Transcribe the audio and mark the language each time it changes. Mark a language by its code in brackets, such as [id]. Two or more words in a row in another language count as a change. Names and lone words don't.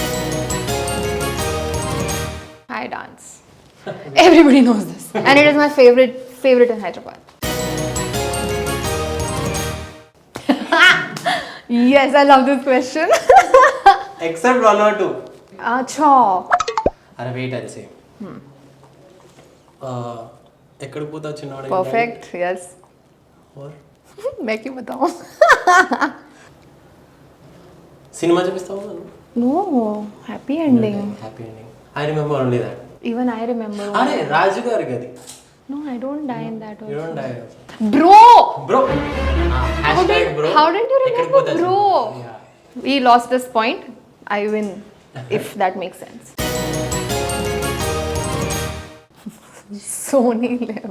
[en] I dance. Everybody knows this, and it is my favorite in Hyderabad. Yes, I love this question. Except one or two. Acha. [te] అరే వెయిట్ అది సేమ్. ఎక్కడికి పోతా చిన్నవాడు? [en] Perfect. Yes. [hi] और मैं क्यों बताऊं? [te] సినిమా చూపిస్తావు నన్ను? [en] No. Happy ending. Happy ending. I remember only that. Even I remember. [te] అరే రాజు గారికి అది. [en] No, I don't die in that యు also. Don't die. Bro. బ్రో. bro. How did you [te] ఎక్కడికి [en] remember [te] పోతా [en] bro? [te] చిన్నవాడు? Yeah. [en] We lost this point. I win. If that makes sense. Sony Live.